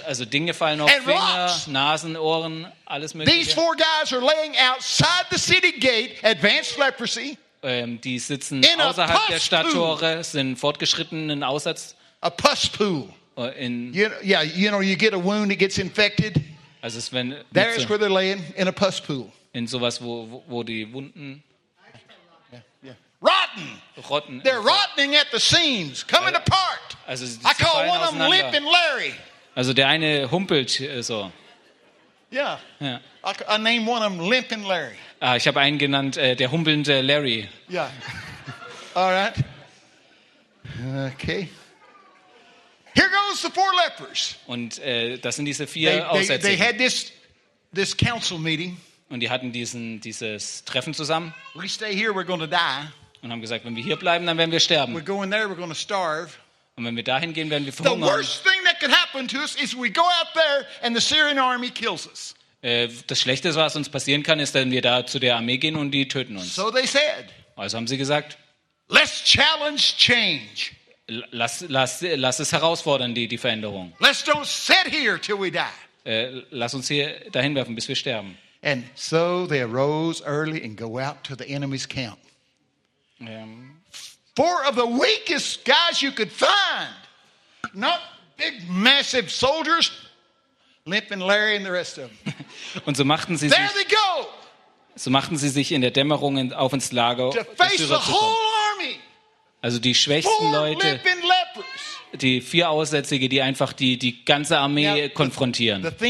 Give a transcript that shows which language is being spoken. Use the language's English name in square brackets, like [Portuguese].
[German] Also Dinge fallen auf, Finger, Nasen, Ohren, alles mögliche. [English] These four guys are laying outside the city gate, advanced leprosy. [German] Die sitzen außerhalb der Stadttore, sind fortgeschrittenen Aussatz. [English] A pus pool. You get a wound, it gets infected. [German] Also ist, wenn [English] there is where they're laying, in a pus pool. [German] In sowas, wo die Wunden. [English] Rotten. They're rotting at the seams, coming apart. [German] Also, [English] I call one of them Limping Larry. [German] Also der eine humpelt so. [English] Yeah. I name one of them Limping Larry. [German] Ah, ich habe einen genannt, der humpelnde Larry. [English] Yeah. All right. Okay. Here goes the four lepers. [German] Und das sind diese vier Aussätzigen. [English] They had this council meeting. [German] Und die hatten dieses Treffen zusammen. [English] We stay here, we're going to die. [German] Und haben gesagt, wenn wir hier bleiben, dann werden wir sterben. [English] We're going there, we're going to starve. [German] Und wenn wir dahin gehen, werden wir verhungern. [English] The worst thing that could happen to us is we go out there and the Syrian army kills us. [German] Das Schlechteste, was uns passieren kann, ist, wenn wir da zu der Armee gehen und die töten uns. [English] So they said. [German] Also haben sie gesagt: [English] Let's challenge change. [German] Lass es herausfordern, die Veränderung. [English] Let's don't sit here till we die. [German] Lass uns hier dahin werfen, bis wir sterben. [English] And so they arose early and go out to the enemy's camp. Four of the weakest guys you could find, not big massive soldiers, limping Larry and the rest of them. [German] Und so machten sie [English] there they go. [German] So machten sie sich in der Dämmerung auf ins Lager. [English] To face the whole army. [German] Also die schwächsten [English] four [German] Leute. [English] Limping lepers. [German] Die vier Aussätzige, die einfach die ganze Armee konfrontieren.